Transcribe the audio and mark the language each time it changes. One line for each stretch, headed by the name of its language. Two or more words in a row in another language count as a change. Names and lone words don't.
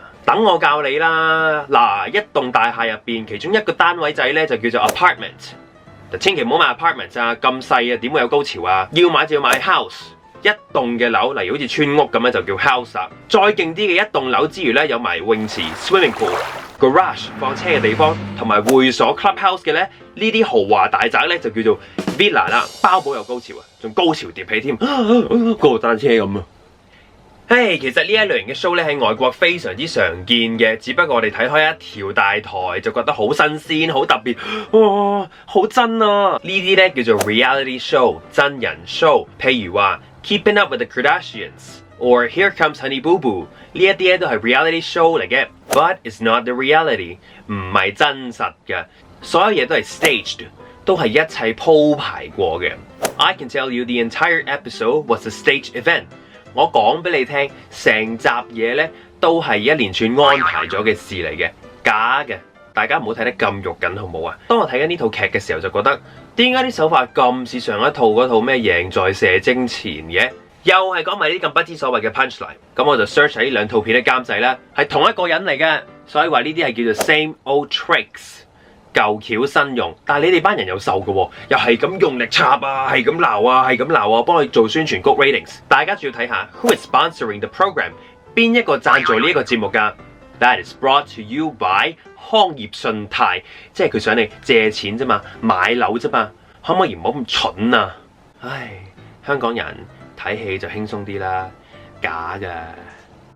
Cantonese: 等我教你啦。嗱，一棟大廈入邊，其中一個單位仔咧就叫做 apartment。就千祈唔好買 apartment 啊，咁細啊，點會有高潮啊？要買就要買 house。一棟嘅樓，例如好似村屋咁咧，就叫 house 啦。再勁啲嘅一棟樓之餘咧，有埋泳池
English: swimming pool、
Cantonese: garage 放車嘅地方，同埋會所 clubhouse 嘅咧，呢啲豪華大宅咧就叫做 villa 啦。包保有高潮啊，仲高潮疊起添，過單車咁啊！唉，其實呢一類型嘅 show 咧喺外國非常之常見嘅，只不過我哋睇開一條大台就覺得好新鮮、好特別，哇，好真啊！呢啲咧叫做
English: reality show
Cantonese: 真人 show， 譬如話 Keeping Up with the Kardashians or Here Comes Honey Boo Boo 呢一啲咧都係
English: reality show
Cantonese: 嚟嘅 ，
English: but it's not the reality，
Cantonese: 唔係真實嘅，所有嘢都係 staged， 都係一切鋪排過嘅。
English: I can tell you the entire episode was a staged event。
Cantonese: 我講俾你聽，成集嘢咧都係一連串安排咗嘅事嚟嘅，假嘅。大家唔好睇得咁肉緊，好唔好啊？當我睇緊呢套劇嘅時候，就覺得點解啲手法咁似上一套嗰套咩贏在射精前嘅，又係講埋啲咁不知所謂嘅 punchline。咁我就 search 喺呢兩套片嘅監製啦，係同一個人嚟嘅，所以話呢啲係叫做
English: same old tricks，
Cantonese: 舊橋新用。但係你哋班人有受嘅喎，又係咁用力插啊，係咁鬧啊，係咁鬧啊，幫佢做宣傳谷 ratings。大家仲要睇下
English: who is sponsoring the program，
Cantonese: 邊一個贊助呢一個節目㗎？
English: That is brought to you by
Cantonese: 康業信貸，即係佢想你借錢啫嘛，買樓啫嘛，可唔可以唔好咁蠢啊？唉，香港人睇戲就輕鬆啲啦，假㗎。